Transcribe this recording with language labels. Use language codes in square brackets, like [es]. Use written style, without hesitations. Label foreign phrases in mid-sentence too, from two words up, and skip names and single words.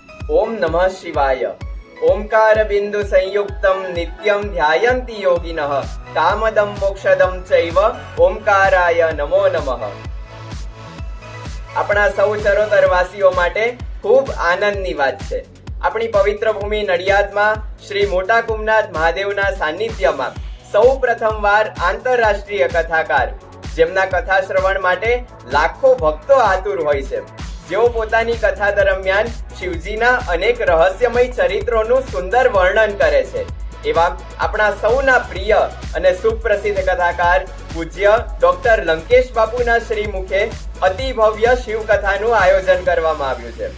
[sa] ओम नमः शिवाय। ओंकार बिंदु संयुक्तम नित्यम ध्यायन्ति योगिनः कामदम मोक्षदम चैव ओंकाराय नमो नमः। [gu] આપણા સૌ ચરોતરવાસીઓ માટે ખૂબ આનંદની વાત છે। આપણી પવિત્ર ભૂમિ નડિયાદમાં શ્રી મોટા કુમનાથ મહાદેવના સાનિધ્યમાં સૌ પ્રથમવાર આંતરરાષ્ટ્રીય કથાકાર જેમના કથા શ્રવણ માટે લાખો ભક્તો આતુર હોય છે, જેઓ પોતાની કથા દરમિયાન શિવજીના અનેક રહસ્યમય ચરિત્રોનું સુંદર વર્ણન કરે છે, એવા આપણા સૌના પ્રિય અને સુપ્રસિદ્ધ કથાકાર પૂજ્ય ડોક્ટર લંકેશ બાપુના શ્રી મુખે અતિ ભવ્ય શિવકથાનું આયોજન કરવામાં આવ્યું છે।